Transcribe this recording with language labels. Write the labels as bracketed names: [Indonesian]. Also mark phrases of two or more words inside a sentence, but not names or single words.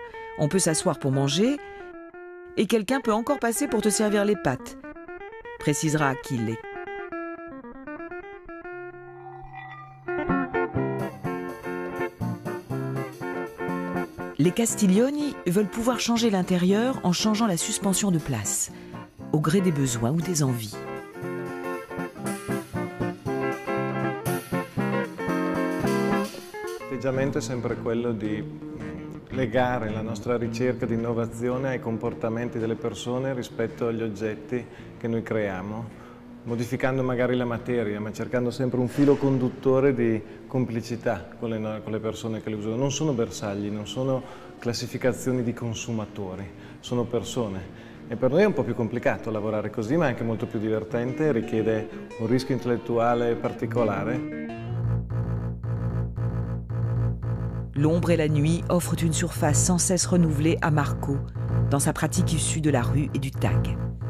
[French] On peut s'asseoir pour manger et quelqu'un peut encore passer pour te servir les pâtes, précisera Achille. Les Castiglioni veulent pouvoir changer l'intérieur en changeant la suspension de place, au gré des besoins ou des envies. [Italian] L'atteggiamento è sempre quello di legare la nostra ricerca di innovazione ai comportamenti delle persone rispetto agli oggetti che noi creiamo, modificando magari la materia, ma cercando sempre un filo conduttore di complicità con le persone che le usano. Non sono bersagli, non sono classificazioni di consumatori, sono persone. E per noi è un po' più complicato lavorare così, ma è anche molto più divertente, richiede un rischio intellettuale particolare. [French] L'ombre et la nuit offrent une surface sans cesse renouvelée à Marco, dans sa pratique issue de la rue et du tag.